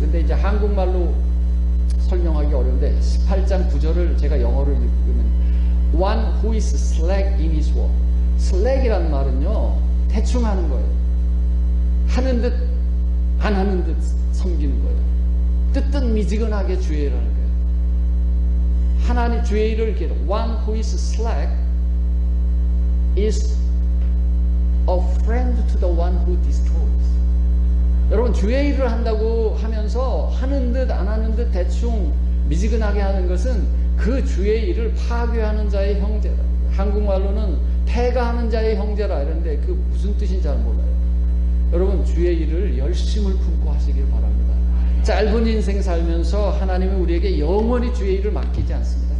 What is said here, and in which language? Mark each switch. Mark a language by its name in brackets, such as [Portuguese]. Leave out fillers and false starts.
[Korean] 근데 이제 한국말로 설명하기 어려운데 18장 9절을 제가 영어로 읽으면 [English] One who is slack in his work. [Korean] slack이란 말은요 대충 하는 거예요. 하는 듯 안 하는 듯 섬기는 거예요. 뜨뜻미지근하게 주의 일을 하는 거예요. 하나님 주의 일을 이렇게 [English] One who is slack is a friend to the one who destroys. [Korean] 여러분 주의 일을 한다고 하면서 하는 듯 안 하는 듯 대충 미지근하게 하는 것은 그 주의 일을 파괴하는 자의 형제라. 한국말로는 폐가하는 자의 형제라 이러는데 그 무슨 뜻인지 잘 몰라요. 여러분 주의 일을 열심을 품고 하시길 바랍니다. 짧은 인생 살면서 하나님은 우리에게 영원히 주의 일을 맡기지 않습니다.